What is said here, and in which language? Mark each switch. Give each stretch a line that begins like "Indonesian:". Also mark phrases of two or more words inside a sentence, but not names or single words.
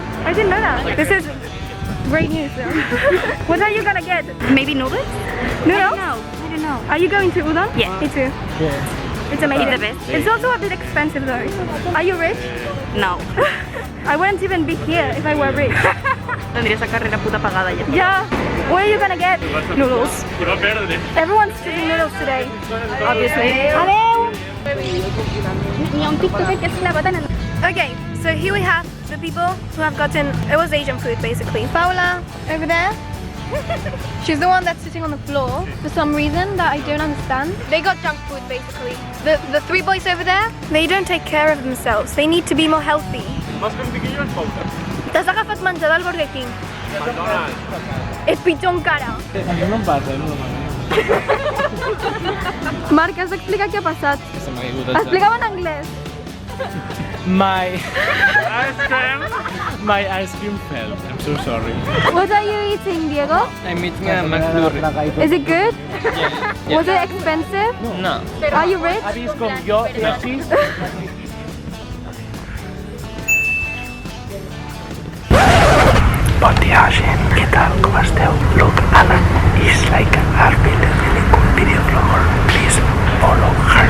English: I didn't know that. This is great news though. What are you gonna get? Maybe noodles? Noodles? I don't know. Are you going to udon? Yeah. Me too. It's amazing. It's the best. It's also a bit expensive though. Are you rich? No. I wouldn't even be here if I were rich.
Spanish: Tendría esa carrera puta pagada ya.
English: Yeah. What are you gonna get? Noodles. Everyone's choosing noodles today. Obviously. Okay, so here we have the people who have gotten, it was Asian food basically. Paula, over there. She's the one that's sitting on the floor for some reason that I don't understand. They got junk food basically. The 3 boys over there, they don't take care of themselves. They need to be more healthy.
Catalan: T'has agafat menjar del Burger King. És pitjor encara. Marc, has d'explicar què ha passat. Explica-ho en anglès.
English: My ice cream fell. I'm so sorry. What are you eating, Diego? I'm eating a McFlurry. Is it good? Was it expensive? No. Are you rich?
Catalan: Bon dia, gent. Què tal? Com esteu?
English: Look, Anna is like our really cool videoblogger. Please follow her.